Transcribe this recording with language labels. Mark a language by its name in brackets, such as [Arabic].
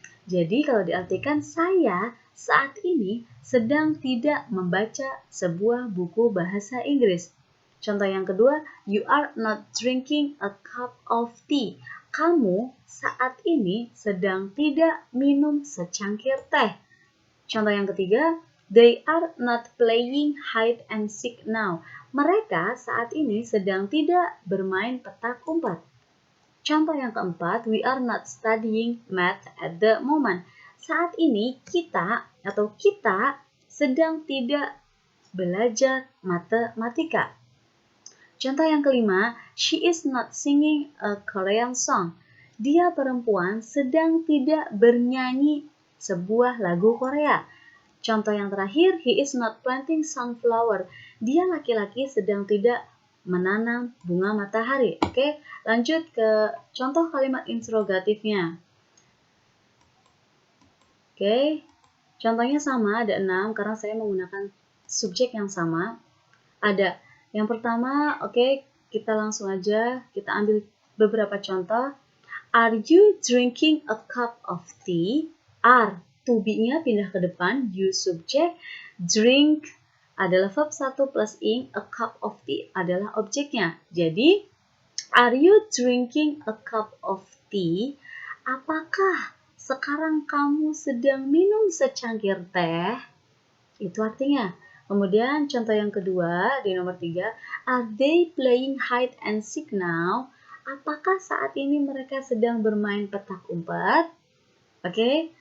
[Indonesian] Jadi kalau diartikan saya saat ini sedang tidak membaca sebuah buku bahasa Inggris. Contoh yang kedua, [English] you are not drinking a cup of tea. [Indonesian] Kamu saat ini sedang tidak minum secangkir teh. Contoh yang ketiga, [English] they are not playing hide and seek now. [Indonesian] Mereka saat ini sedang tidak bermain petak umpet. Contoh yang keempat, [English] we are not studying math at the moment. [Indonesian] Saat ini kita sedang tidak belajar matematika. Contoh yang kelima, [English] she is not singing a Korean song. [Indonesian] Dia perempuan sedang tidak bernyanyi sebuah lagu Korea. Contoh yang terakhir, [English] he is not planting sunflower. [Indonesian] Dia laki-laki sedang tidak menanam bunga matahari. Oke, lanjut ke contoh kalimat interrogatifnya. Oke, contohnya sama, ada 6 karena saya menggunakan subjek yang sama. Ada yang pertama, oke, kita langsung aja, kita ambil beberapa contoh. [English] Are you drinking a cup of tea? [Indonesian] Are, to be-nya pindah ke depan, you subjek, drink adalah verb 1 plus ing, [English] a cup of tea [Indonesian] adalah objeknya. Jadi, [English] are you drinking a cup of tea? [Indonesian] Apakah sekarang kamu sedang minum secangkir teh? Itu artinya. Kemudian contoh yang kedua di nomor 3, [English] are they playing hide and seek now? [Indonesian] Apakah saat ini mereka sedang bermain petak umpet? Oke.